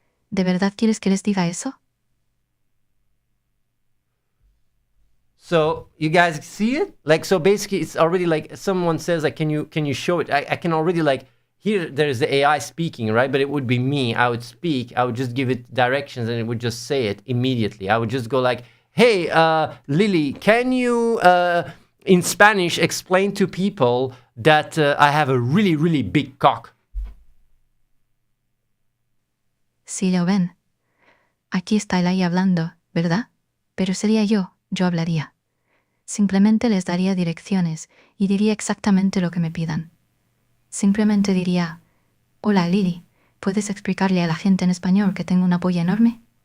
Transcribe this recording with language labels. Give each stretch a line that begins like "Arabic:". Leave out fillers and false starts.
Spanish: ¿De verdad quieres que les diga eso?
English: So you guys see it? Like, so basically it's already like someone says like, can you show it? I can already like, here there's the AI speaking, right? But it would be me. I would speak. I would just give it directions and it would just say it immediately. I would just go like, hey, Lily, can you, in Spanish, explain to people that I have a really, really big cock?
Spanish: Sí, lo ven. Aquí está el ahí hablando, ¿verdad? Pero sería yo hablaría. Simplemente les daría direcciones y diría exactamente lo que me pidan. Simplemente diría, hola Lily, ¿puedes explicarle a la gente en español que tengo una polla enorme?